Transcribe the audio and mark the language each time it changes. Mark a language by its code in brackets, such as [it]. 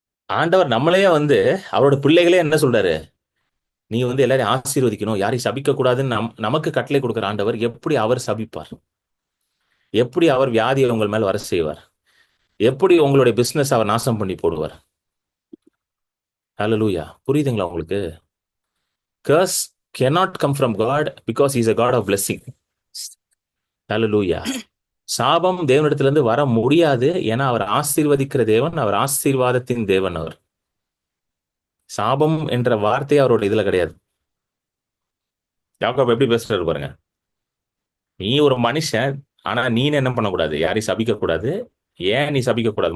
[ta] ஆண்டவர் நம்மளையே வந்து அவரோட பிள்ளைகளே என்ன சொல்றாரு, நீ வந்து எல்லாரையும் ஆசீர்வதிக்கணும், யாரையும் சபிக்க கூடாதுன்னு நமக்கு கட்டளை கொடுக்கிற ஆண்டவர் எப்படி அவர் சபிப்பார்? எப்படி அவர் வியாதியை உங்கள் மேல் வர செய்வார்? எப்படி உங்களுடைய பிசினஸ் அவர் நாசம் பண்ணி போடுவார்? ஹalleluya. புரியுதுங்களா உங்களுக்கு? [en] Curse cannot come from God because he is a God of blessing. ஹalleluya. [ta] சாபம் தேவனிடத்திலிருந்து வர முடியாது, ஏன்னா அவர் ஆசீர்வதிக்கிற தேவன், அவர் ஆசீர்வாதத்தின் தேவன். அவர் சாபம் என்ற வார்த்தை அவரோட இதுல கிடையாது. யாக்கோபு எப்படி பேசுறாரு பாருங்க, நீ ஒரு மனுஷன், ஆனா நீ என்ன பண்ணக்கூடாது, யாரையும் சபிக்க கூடாது. ஏன் நீ சபிக்க கூடாது?